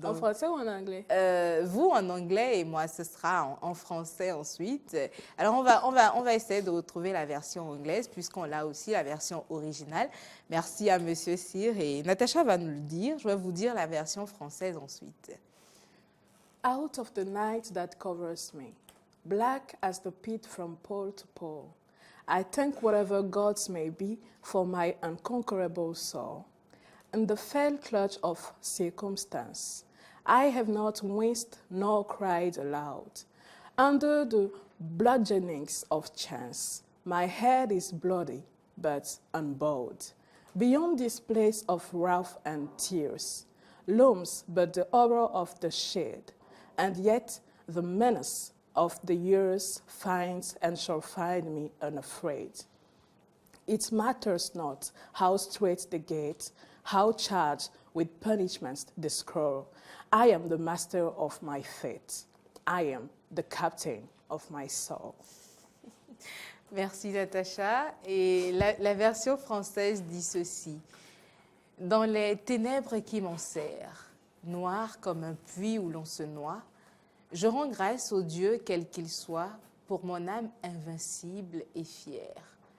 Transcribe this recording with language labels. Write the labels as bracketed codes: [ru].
[fr] En français ou en anglais? Vous en anglais et moi ce sera en français ensuite. Alors on va essayer de retrouver la version anglaise puisqu'on l'a aussi la version originale. Merci à Monsieur Cyr et Natacha va nous le dire. Je vais vous dire la version française ensuite. [en] Out of the night that covers me, black as the pit from pole to pole, I thank whatever gods may be for my unconquerable soul. In the fell clutch of circumstance, I have not winced nor cried aloud. Under the bludgeonings of chance, my head is bloody but unbowed. Beyond this place of wrath and tears, looms but the horror of the shade, and yet the menace of the years finds and shall find me unafraid. It matters not how straight the gate, how charged with punishments the scroll. I am the master of my fate. I am the captain of my soul. [fr] Merci Natacha. Et la version française dit ceci. Dans les ténèbres qui m'enserrent, noires comme un puits où l'on se noie, je rends grâce au Dieu quel qu'il soit pour mon âme invincible et fière.